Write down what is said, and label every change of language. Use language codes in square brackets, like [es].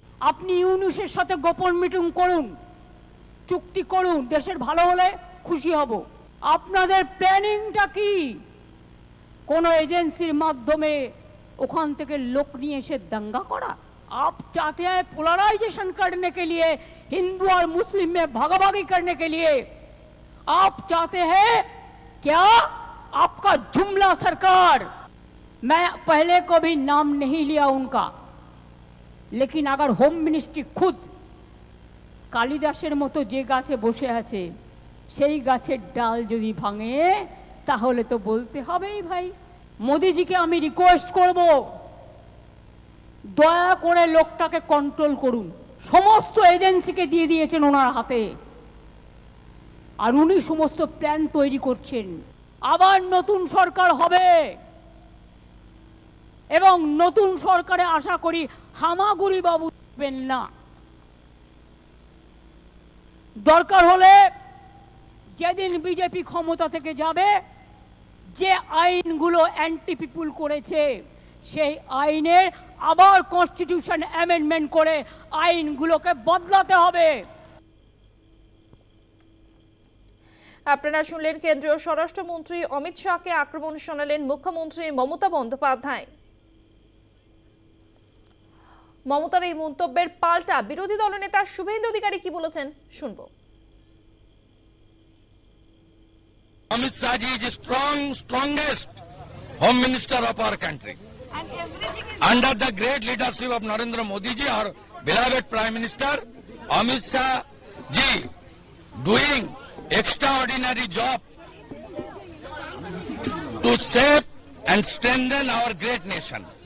[bn] আপনি ইউনূসের সাথে গোপন মিটিং করুন, চুক্তি করুন, দেশের ভালো হলে খুশি হব। আপনাদের প্ল্যানিংটা কি? কোন এজেন্সির মাধ্যমে ওখান থেকে লোক নিয়ে এসে [hi] दंगा करा? आप चाहते हैं पोलराइजेशन करने के लिए, हिंदू और मुस्लिम में भागाभागी करने के लिए। आप चाहते हैं क्या आपका जुमला सरकार, मैं पहले को भी नाम नहीं लिया उनका, लेकिन अगर होम मिनिस्ट्री खुद [bn] কালিদাসের মতো যে গাছে বসে আছে সেই গাছের ডাল যদি ভাঙে, তাহলে তো বলতে হবেই ভাই। মোদিজিকে আমি রিকোয়েস্ট করব, দয়া করে লোকটাকে কন্ট্রোল করুন। সমস্ত এজেন্সিকে দিয়ে দিয়েছেন ওনার হাতে, আর উনি সমস্ত প্ল্যান তৈরি করছেন। আবার নতুন সরকার হবে এবং নতুন সরকারে আশা করি হামাগুড়ি বাবু দেবেন না। দরকার হলে যেদিন বিজেপি ক্ষমতা থেকে যাবে, যে আইনগুলো অ্যান্টি পিপুল করেছে সেই আইনের আবার কনস্টিটিউশন অ্যামেন্ডমেন্ট করে আইনগুলোকে বদলাতে হবে। আপনারা শুনলেন কেন্দ্রীয় স্বরাষ্ট্রমন্ত্রী অমিত শাহকে আক্রমণ শোনালেন মুখ্যমন্ত্রী মমতা বন্দ্যোপাধ্যায়। মমতার এই মন্তব্যের পাল্টা বিরোধী দলনেতা শুভেন্দু অধিকারী কি বলেছেন শুনবো। [en] Amit Shah ji is strongest home minister of our country. Under the great leadership of Narendra Modi ji, our beloved Prime Minister, Amit Shah ji doing extraordinary job to shape and strengthen our great nation.